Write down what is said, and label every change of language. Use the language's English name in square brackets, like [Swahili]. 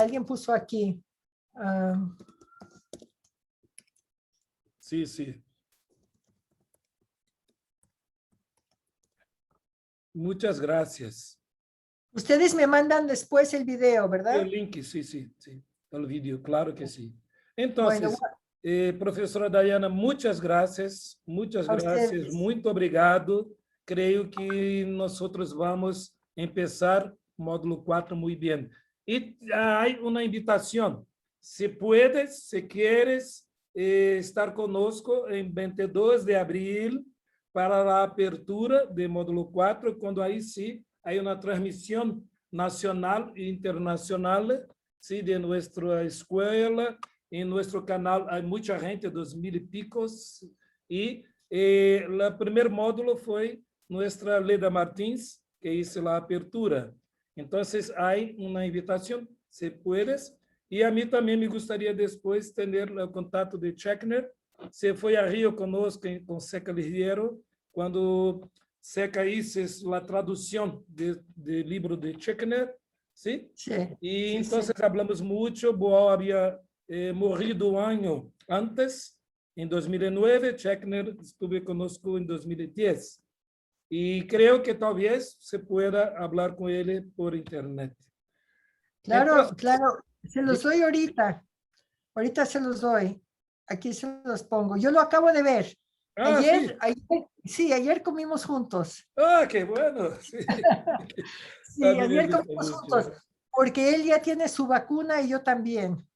[Spanish] Alguien puso aquí. Sí, sí. Muchas gracias. Ustedes me mandan después el video, ¿verdad? El link, sí, sí, sí. El vídeo, claro que sí. Bueno, [Portuguese] Entonces, professora Dayana, muitas graças, muito obrigado. Creio que nós vamos começar o módulo 4 muito bem. E há uma invitação, [Spanish] se puedes, se quieres, [Portuguese] estar conosco em 22 de abril para a apertura do módulo 4, quando aí sim há uma transmissão nacional e internacional, sim, de nossa escola. [Spanish] En nuestro canal hay mucha gente, 2,000 y picos, y el primer módulo fue nuestra Leda Martins, que hizo la apertura. Entonces hay una invitación, si puedes, y a mí también me gustaría después tener el contacto de Checkner. Se fue a Río conosco con Seca Ligiero, cuando Seca hizo la traducción del libro de Checkner, ¿sí? Sí. Y Sí, entonces sí. hablamos mucho, [Portuguese] Boal había morrido um ano antes, em 2009, Checkner estuvo conosco em 2010. E creio que talvez [Spanish] se pueda [Portuguese] falar com ele por internet. [Spanish] Claro, Entonces, claro. Se los doy ahorita. Ahorita se los doy. Aquí se los pongo. Yo lo acabo de ver. Ah, sí. Sí, ayer comimos juntos. Ah, qué bueno. Sí. Sí, También me ayer gusta comimos mucho. juntos, porque él ya tiene su vacuna y yo también.